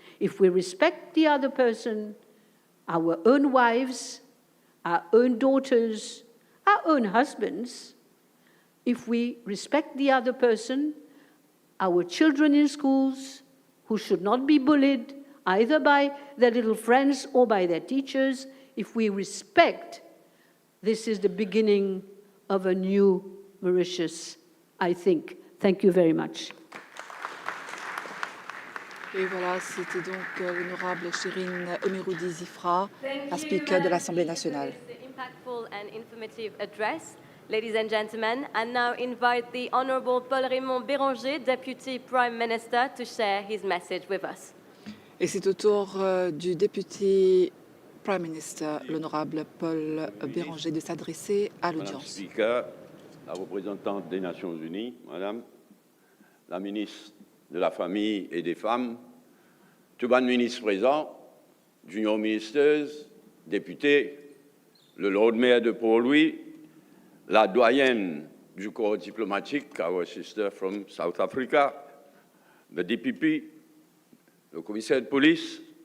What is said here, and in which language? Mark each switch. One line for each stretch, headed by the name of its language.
English: If we respect the other person, our own wives, our own daughters, our own husbands, if we respect the other person, our children in schools, who should not be bullied either by their little friends or by their teachers, if we respect, this is the beginning of a new Mauritius, I think. Thank you very much.
French: Et voilà, c'était donc l'honorable Chérine Emeroudi-Zifra, la Speaker de l'Assemblée nationale.
English: The impactful and informative address, ladies and gentlemen, and now invite the Honourable Paul-Raymond Béranger, Deputy Prime Minister, to share his message with us.
French: Et c'est au tour du député Prime Minister, l'honorable Paul Béranger, de s'adresser à Madame l'audience. Speaker, la représentante des Nations Unies, Madame, la ministre de la Famille et des Femmes, tous les ministres présents, junior ministers, députés, le Lord Mayor de Port-Louis, la doyenne du corps diplomatique,
English: our sister from South Africa,
French: the DPP, le commissaire de police,